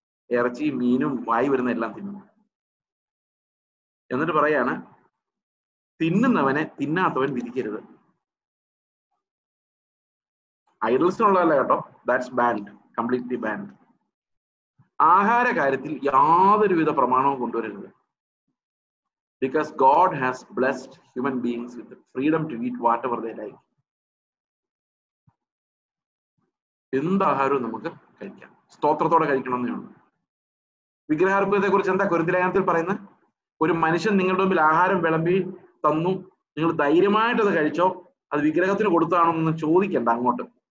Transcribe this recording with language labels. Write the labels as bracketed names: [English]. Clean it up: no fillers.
[Malayalam] ഇറച്ചിയും മീനും വായി വരുന്ന എല്ലാം തിന്നുന്നു. എന്നിട്ട് പറയാണ്, തിന്നുന്നവനെ തിന്നാത്തവൻ വിധിക്കരുത്. ഐഡൽസിനുള്ളതല്ല കേട്ടോ, [English] That's banned, completely banned. [Malayalam] ആഹാര കാര്യത്തിൽ യാതൊരുവിധ പ്രമാണവും കൊണ്ടുവരരുത്. [English] Because God has blessed human beings with the freedom to eat whatever they like. [Malayalam] എന്താഹാരവും നമുക്ക് കഴിക്കാം, സ്തോത്രത്തോടെ കഴിക്കണമെന്നേ ഉള്ളൂ. വിഗ്രഹാർപ്പണത്തെ കുറിച്ച് എന്താ കൊരിന്ത്യർ ലേഖനത്തിൽ പറയുന്നത്? ഒരു മനുഷ്യൻ നിങ്ങളുടെ മുമ്പിൽ ആഹാരം വിളമ്പി തന്നു, നിങ്ങൾ ധൈര്യമായിട്ടത് കഴിച്ചോ, അത് വിഗ്രഹത്തിന് കൊടുത്താണോ എന്ന് ചോദിക്കണ്ട അങ്ങോട്ട്.